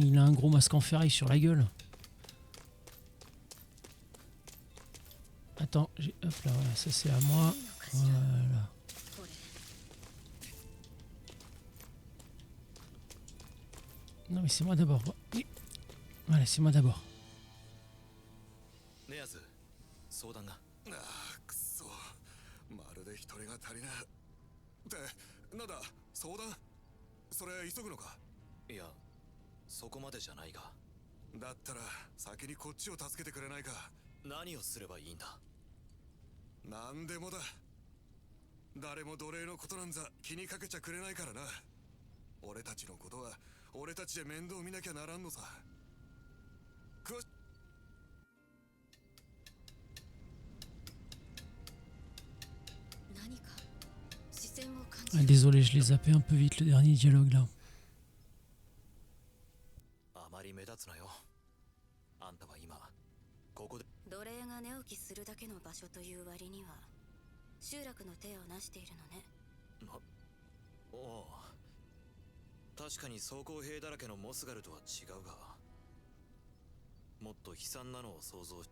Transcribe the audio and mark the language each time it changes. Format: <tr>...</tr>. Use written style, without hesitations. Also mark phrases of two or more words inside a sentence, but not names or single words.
<fr>Il a un gros masque en ferraille sur la gueule. Attends, hop là, voilà, ça c'est à moi. Voilà. Non mais c'est moi d'abord. Voilà, c'est moi d'abord.</fr> <ja>ネアズ、相談が。ああ、くそ。まるで一人が足りない。ってなんだ、相談？それ急ぐのか？いや、そこまでじゃないが。だったら先にこっちを助けてくれないか。何をすればいいんだ？なんでもだ。誰も奴隷のことなんざ気にかけちゃくれないからな。俺たちのことは俺たちで面倒見なきゃならんのさ。何か視線を感</ja> <fr>Ah,</fr> <ja>じる。</ja> <fr>désolé, je l'ai zappé un peu vite le dernier dialogue là.</fr> <ja>あまり目立つなよ。あんたは今ここで。奴隷が寝起きするだけの場所という割には集落の手をなしているのね。おおう、確かに装甲兵だらけのモスガルとは違うが、もっと悲惨なのを想像し。</ja>